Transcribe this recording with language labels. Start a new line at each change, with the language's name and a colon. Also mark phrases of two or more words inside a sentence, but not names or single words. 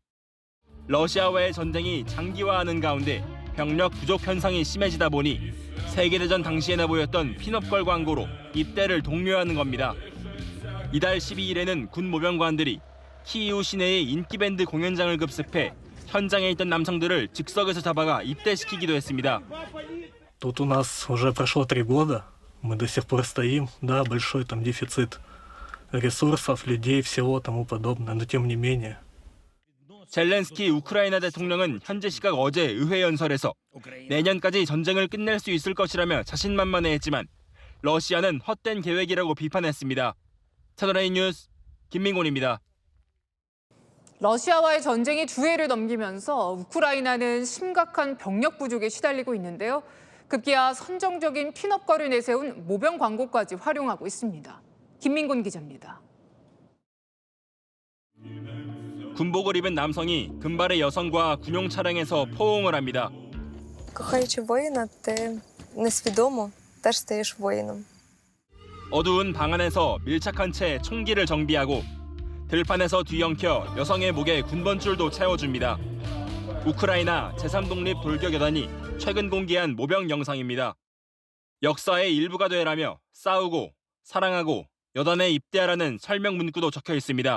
Korean: 러시아와의 전쟁이 장기화하는 가운데 병력 부족 현상이 심해지다 보니 세계대전 당시에나 보였던 핀업걸 광고로 입대를 독려하는 겁니다. 이달 12일에는 군 모병관들이 키이우 시내의 인기밴드 공연장을 급습해 현장에 있던 남성들을 즉석에서 잡아가 입대시키기도 했습니다.
Russian: Тут у нас уже прошло 3 года, мы до сих пор стоим, да, большой там дефицит ресурсов, людей, всего тому подобное, но тем не менее.
Korean: 젤렌스키 우크라이나 대통령은 현지 시각 어제 의회 연설에서 내년까지 전쟁을 끝낼 수 있을 것이라며 자신만만해했지만 러시아는 헛된 계획이라고 비판했습니다. 채널A 뉴스 김민곤입니다. 러시아와의 전쟁이 2해를 넘기면서 우크라이나는 심각한 병력 부족에 시달리고 있는데요. 급기야 선정적인 핀업걸을 내세운 모병 광고까지 활용하고 있습니다. 김민곤 기자입니다. 군복을 입은 남성이 금발의 여성과 군용 차량에서 포옹을 합니다.
Ukrainian: Кохаючи воїна, ти несвідомо теж стаєш воїном.
Korean: 어두운 방 안에서 밀착한 채 총기를 정비하고 들판에서 뒤엉켜 여성의 목에 군번줄도 채워줍니다. 우크라이나 제3독립 돌격여단이 최근 공개한 모병 영상입니다. 역사의 일부가 되라며 싸우고 사랑하고 여단에 입대하라는 설명 문구도 적혀 있습니다.